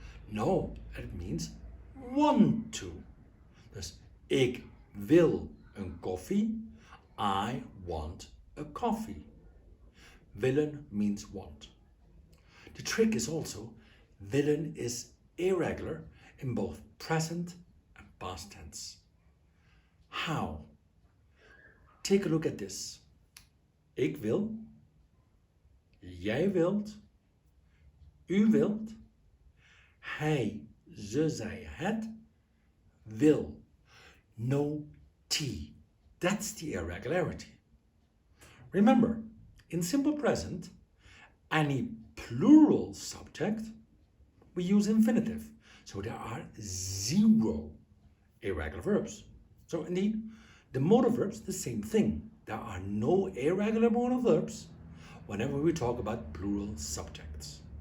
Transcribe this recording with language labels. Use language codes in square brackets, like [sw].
[en] No, it means want to. [nl] Dus ik wil een koffie. [en] I want a coffee. [nl] Willen [en] means want. The trick is also, willen is irregular in both present and past tense. How? Take a look at this. [nl] Ik wil, jij wilt, u wilt, hij, ze, zij, het, wil. [en] No T. That's the irregularity. Remember, in simple present, any plural subject, we use infinitive. So there are 0 irregular verbs. So indeed, the modal verbs, the same thing. There are no irregular modal verbs whenever we talk about plural subjects.